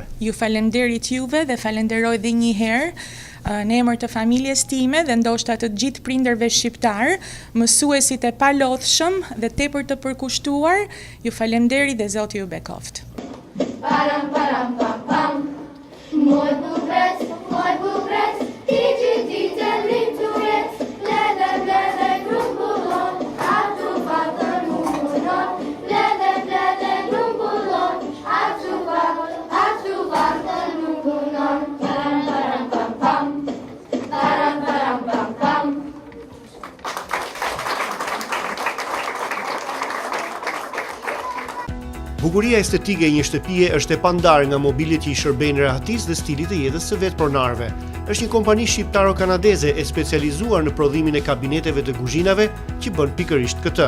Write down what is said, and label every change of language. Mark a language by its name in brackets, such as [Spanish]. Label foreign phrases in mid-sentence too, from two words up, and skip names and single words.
[Albanian] Ju falenderit juve dhe falenderoj edhe një herë në emër të familjes time dhe ndoshta të gjithë prindërve shqiptar, mësuesit e palodhshëm dhe tepër të përkushtuar, ju falenderi dhe Zoti ju bekoft. Param param pam pam. Moj bukrec, ti që ti të linturet, blede grumbullon, atu fatër mungullon, blede grumbullon, atu fatër mungullon. Param param pam pam. Param param pam pam. Bukuria estetike e një shtëpie është e pandarë nga mobiljet që i shërbejnë rehatisë dhe stilit të jetës së vetë pronarëve. Është një kompani shqiptaro-kanadeze e specializuar në prodhimin e kabineteve të kuzhinave që bën pikërisht këtë.